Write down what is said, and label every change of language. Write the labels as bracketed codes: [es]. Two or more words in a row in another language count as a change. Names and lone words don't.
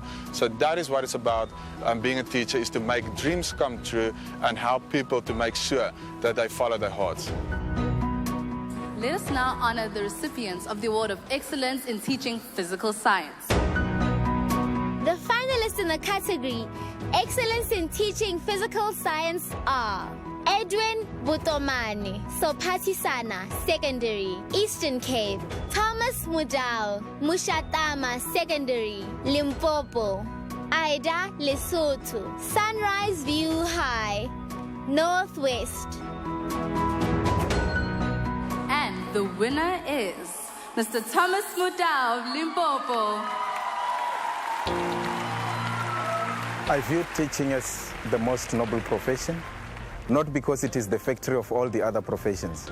[en] So that is what it's about, being a teacher, is to make dreams come true and help people to make sure that they follow their hearts. Let us now honor the recipients of the Award of Excellence in Teaching Physical Science. The finalists in the category Excellence in Teaching Physical Science are Edwin Butomani, Sophatisana Secondary, Eastern Cape; Thomas Mudau, Mushatama Secondary, Limpopo; Ida Lesotho, Sunrise View High, Northwest. And the winner is Mr. Thomas Mudau of Limpopo. I view teaching as the most noble profession, not because it is the factory of all the other professions.